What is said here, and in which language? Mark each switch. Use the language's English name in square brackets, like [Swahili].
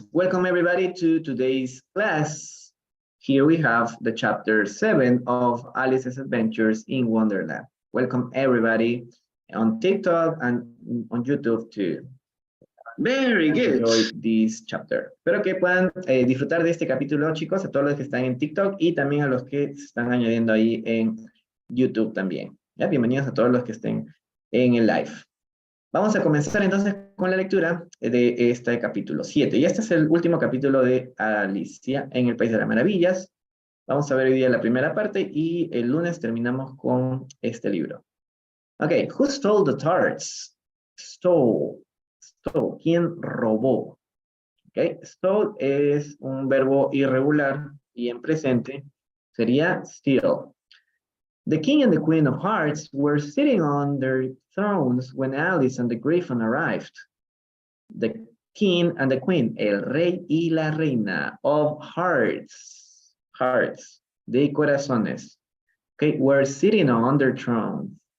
[English] Welcome everybody to today's class. Here we have the chapter 7 of Alice's Adventures in Wonderland. Welcome everybody on TikTok and on YouTube too. Very good. Enjoy this chapter. [Spanish] Espero que puedan disfrutar de este capítulo, chicos, a todos los que están en TikTok y también a los que se están añadiendo ahí en YouTube también. ¿Ya? Bienvenidos a todos los que estén en el live. Vamos a comenzar entonces con la lectura de este capítulo 7. Y este es el último capítulo de Alicia en el País de las Maravillas. Vamos a ver hoy día la primera parte y el lunes terminamos con este libro. [English] Ok, who stole the tarts? Stole. Stole. [Spanish] ¿Quién robó? Ok, stole es un verbo irregular y en presente sería steal. [English] The king and the queen of hearts were sitting on their thrones when Alice and the Griffin arrived. The king and the queen, [Spanish] el rey y la reina [English] of hearts, hearts, [Spanish] de corazones, [English] okay, were sitting on their thrones.